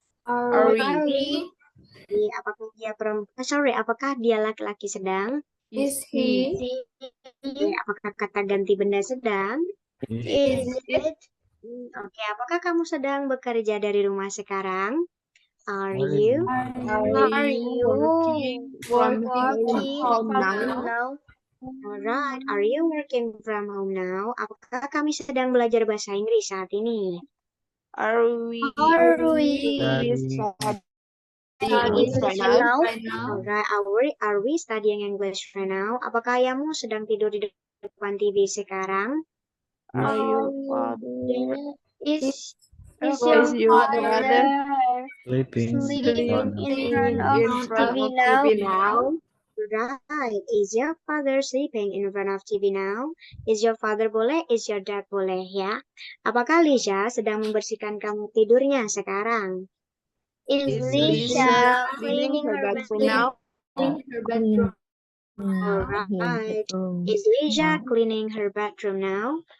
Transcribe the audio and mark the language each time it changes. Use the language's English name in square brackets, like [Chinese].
[English] Are we? [Indonesian] Apakah dia perempuan? Sorry, apakah dia laki-laki sedang? [English] Is he? [Indonesian] Oke, apakah kata ganti benda sedang? [English] is it? [Indonesian] Oke, apakah kamu sedang bekerja dari rumah sekarang? [English] Are Are you? Are you working from home now? Alright, are you working from home now? [Indonesian] Apakah kami sedang belajar bahasa Inggris saat ini? [English] Are we studying studying right now? Alright, are we studying English right now? [Indonesian] Apakah ayahmu sedang tidur di depan TV sekarang? [English] Are you father? Is Is your your father father sleeping sleeping on in front of TV now? Right. Is your father sleeping in front of TV now? Is your father boleh? Is your dad boleh ya? [Indonesian] Apakah Lisha sedang membersihkan kamar tidurnya sekarang? [English] Is Lisa cleaning her bedroom now? in her bedroom? Alright. Is Lisha cleaning her bedroom now?